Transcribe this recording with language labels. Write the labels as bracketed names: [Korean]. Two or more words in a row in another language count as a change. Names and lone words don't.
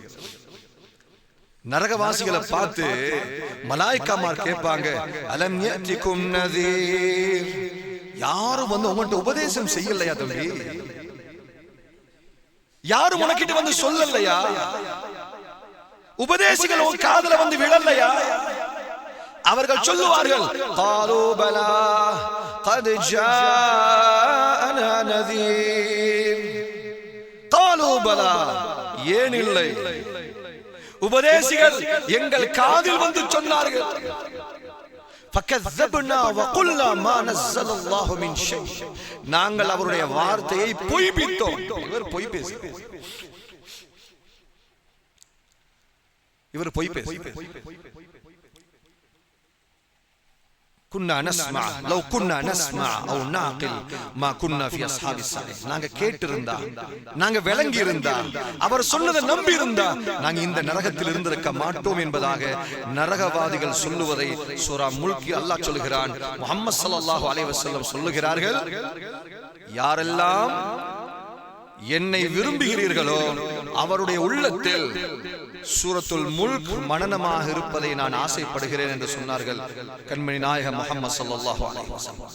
[Tamil] நரகவாசிகளை பார்த்து மலாய்க்காமார் கேட்பாங்க, [Arabic] ألم يأتكم نذير. [Tamil] யாரும் வந்து உங்கள்கிட்ட உபதேசம் செய்யலையா தம்பி? யாரும் உனக்கிட்ட வந்து சொல்லலையா? உபதேசிகள் உன் காதுல வந்து விழலையா? அவர்கள் சொல்லுவார்கள், [Arabic] قالوا بلى قد جاءنا نذير. قالوا بلى, [Tamil] ஏன் இல்லை? உபதேசிகள் எங்கள் காதில் வந்து சொன்னார்கள். [Arabic] فكذبنا وقلنا ما نزل الله من شيء. [Tamil] நாங்கள் அவருடைய வார்த்தையை பொய்ப்பித்தோம். இவர் பொய் பேசுகிறார். இவர் பொய் பேசுகிறார். [Arabic] كنا نسمع لو كنا نسمع او نعقل ما كنا في اصحاب السعير. [Tamil] நாங்க கேட்டிருந்தா, நாங்க விளங்கி இருந்தா, அவர் சொன்னதை நம்பி இருந்தா நாங்க இந்த நரகத்தில் இருந்திருக்க மாட்டோம் என்பதாக நரகவாதிகள் சொல்லுவதை சூரா முல்க் அல்லாஹ் சொல்கிறான். முஹம்மது [Arabic] صلى الله عليه وسلم [Tamil] சொல்லுகிறார்கள், யாரெல்லாம் என்னை விரும்புகிறீர்களோ அவருடைய உள்ளத்தில் சூரத்துல் முல்க் மனனமாக இருப்பதை நான் ஆசைப்படுகிறேன் என்று சொன்னார்கள் கண்மணி நாயகம் முஹம்மது [Arabic] صلى الله عليه وسلم.